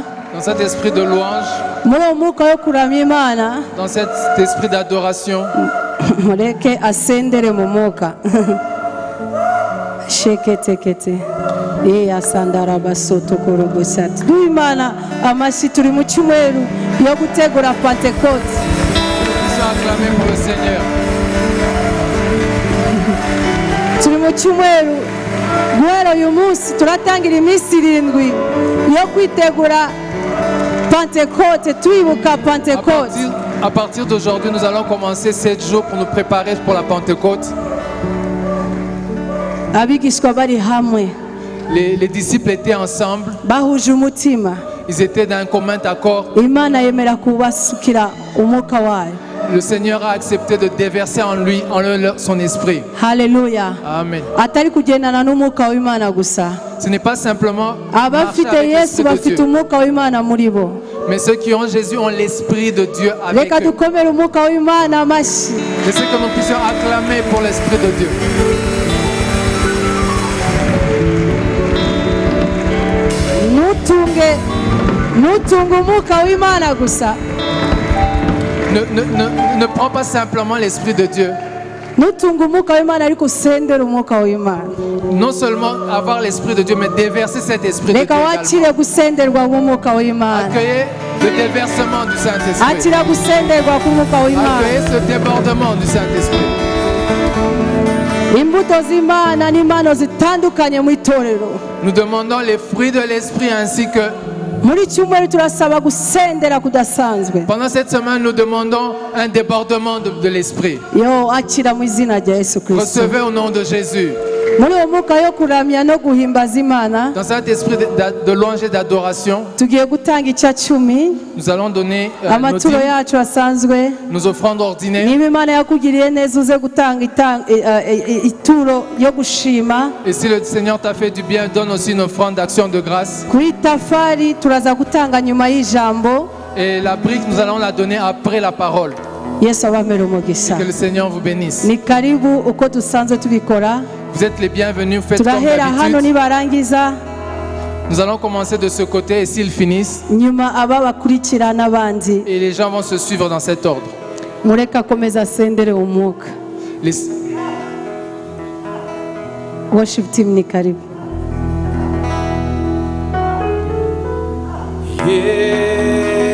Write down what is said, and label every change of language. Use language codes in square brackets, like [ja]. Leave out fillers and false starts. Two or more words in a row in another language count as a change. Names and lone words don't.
[fr] Dans cet esprit de louange, [rw] muri uwo mwuka yo kuramya imana [fr] dans cet esprit d'adoration, [rw] mureke asendere mu mwuka sheketekete asandara basotokorogosati duha imana amashyi turi mu cyumweru yo gutegura pentekote [fr] nous puissions acclamer pour le Seigneur. [rw] turi mu cyumweru guhera uyu munsi turatangira iminsi 7 yo kwitegura pentekote twibuka pentekote [fr] À partir d'aujourd'hui, nous allons commencer 7 jours pour nous préparer pour la Pentecôte. [rw] abigishwa bari hamwe [fr] Les disciples étaient ensemble, [rw] bahuje umutima [fr] ils étaient d'un commun accord. [rw] imana yemera kubasukira umwuka wayo [fr] Le Seigneur a accepté de déverser en lui, son esprit. [rw] haleluya [fr] Amen. [rw] atari kugendana n'umwuka w'imana gusa [fr] Ce n'est pas simplement marcher [rw] abafite [fr] avec [rw] yesu [fr] l'esprit de [rw] bafite [fr] Dieu, [rw] umwuka w'imana muri bo [fr] mais ceux qui ont Jésus ont l'esprit de Dieu avec [rw] reka [fr] eux. [rw] dukomere umwuka w'imana amashyi [fr] Je sais que nous puissions acclamer pour l'esprit de Dieu. [rw] ntutunge umwuka w'imana gusa [fr] Ne prends pas simplement l'esprit de Dieu. [rw] ntutunge umwuka w'imana ariko usendere umwuka w'imana [fr] Non seulement avoir l'esprit de Dieu, mais déverser cet esprit de Dieu [rw] reka [fr] également. [rw] wakire gusenderwa k'umwuka w'imana [fr] Accueillez le déversement du Saint-Esprit. [rw] akira gusenderwa k'umwuka w'imana [fr] Accueillez ce débordement du Saint-Esprit. [rw] imbuto z'imana n'impano zitandukanye mu itorero [fr] Nous demandons les fruits de l'Esprit ainsi que [rw] muri cyumweru turasaba gusendera kudasanzwe [fr] pendant cette semaine, nous demandons un débordement de l'Esprit. [rw] yo akira mu izina rya yesu kirisito [fr] Recevez au nom de Jésus. [rw] muri uwo mwuka yo kuramya no guhimbaza imana [fr] Dans cet esprit de louange et d'adoration, [rw] tugiye gutanga icya cumi [fr] nous allons donner nos [rw] amaturo [fr] dîmes, [rw] yacu asanzwe [fr] nos offrandes ordinaires. [rw] niba imana yakugiriye neza uze gutanga ituro yo gushima [fr] Et si le Seigneur t'a fait du bien, donne aussi une offrande d'action de grâce. [rw] kuri tafari turaza gutanga nyuma y'ijambo [fr] Et la brique, nous allons la donner après la parole. [rw] yesu abamere umugisha [fr] Que le Seigneur vous bénisse. [rw] ni karibu uko dusanzwe tubikora [fr] Vous êtes les bienvenus, faites comme [rw] turahera hano [fr] d'habitude. [rw] nibarangiza [fr] Nous allons commencer de ce côté et s'ils finissent, [rw] nyuma aba bakurikira n'abandi [fr] et les gens vont se suivre dans cet ordre. [rw] mureke akomeza asendere umwuka [fr] Les- [en] worship team [rw] ni karibu [en] Yeah.